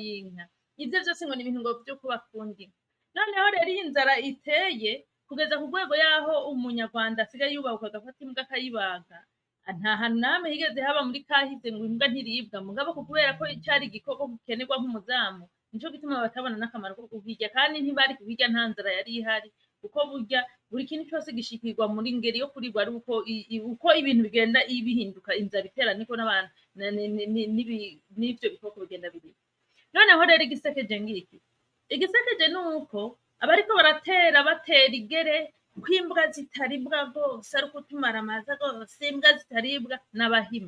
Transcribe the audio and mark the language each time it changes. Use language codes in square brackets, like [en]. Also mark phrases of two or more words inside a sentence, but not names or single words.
[rn] Ivyo vyose ngo ni ibintu ngo vyo kubakunda inka. Noneho rero iyi nzara iteye, kugeza ku rwego yaho umunyarwanda asigaye yubahuka agafata imbwa akayibaga. Nta hantu namwe higeze haba muri kahise ngo imbwa ntiribwa, mugabo kubera ko cyari igikoko gikenerwa nk'umuzamu, nico gituma batabona n'akamaro ko kukirya, kandi ntibari kukirya nta nzara yari ihari, kuko burya buri kintu cyose gishikirwa muri ngeri yo kuribwa ari uko ibintu bigenda bihinduka, inzara itera niko n'abantu n'ivyo bikoko bigenda biri. Noneho rero igisekeje ngiki, igisekeje nuko abariko batera igere kwimbwa zitaribwa rwose ari ukutumara amaza rwose, imbwa zitaribwa n'abahima.